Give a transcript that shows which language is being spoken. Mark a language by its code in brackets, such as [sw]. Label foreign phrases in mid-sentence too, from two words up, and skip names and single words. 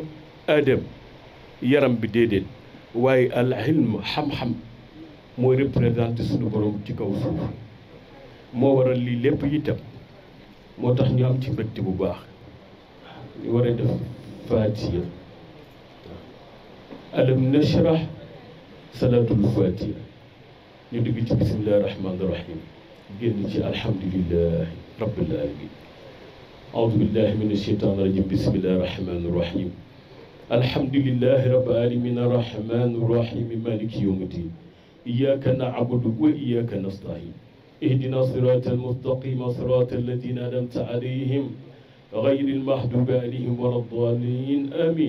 [wo] adam yaram bi déedéet waaye [ar] العلم [wo] xam-xam mooy représenté suñu borom ci kaw suuf moo waral lii lépp itam moo tax ñu am ci mbégte bu baax ñu war a def Fatiha [ar] ألم نشرح [wo] salaatul Fatiha ñu dugg ci [ar] بسم الله الرحمن rahim [wo] génn ci [ar] الحمد لله رب العالمين أعوذ بالله من الشيطان الرجيم بسم الله الرحمن الرحيم الحمد لله رب العالمين الرحمن الرحيم مالك يوم الدين إياك نعبد وإياك نستعين اهدنا الصراط المستقيم صراط الذين أنعمت عليهم غير المغضوب عليهم ولا الضالين آمين